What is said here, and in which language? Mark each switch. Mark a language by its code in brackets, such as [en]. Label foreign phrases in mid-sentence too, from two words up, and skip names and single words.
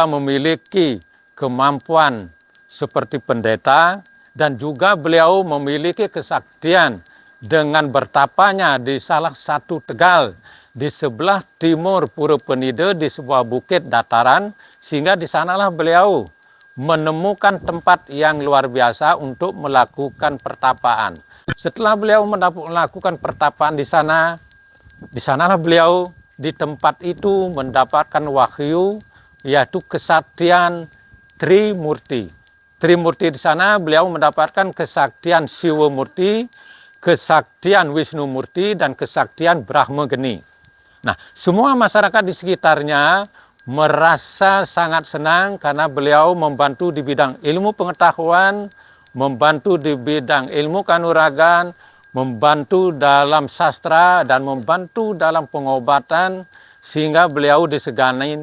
[id] memiliki kemampuan seperti pendeta, dan juga beliau memiliki kesaktian dengan bertapanya di salah satu tegal di sebelah timur Pura Penida di sebuah bukit dataran, sehingga di sanalah beliau menemukan tempat yang luar biasa untuk melakukan pertapaan. Setelah beliau melakukan pertapaan di sanalah beliau di tempat itu mendapatkan wahyu, yaitu kesaktian Trimurti. Trimurti di sana beliau mendapatkan kesaktian Siwa Murti, kesaktian Wisnu Murti, dan kesaktian Brahma Geni. Nah, semua masyarakat di sekitarnya merasa sangat senang karena beliau membantu di bidang ilmu pengetahuan, membantu di bidang ilmu kanuragan, membantu dalam sastra, dan membantu dalam pengobatan, sehingga beliau disegani.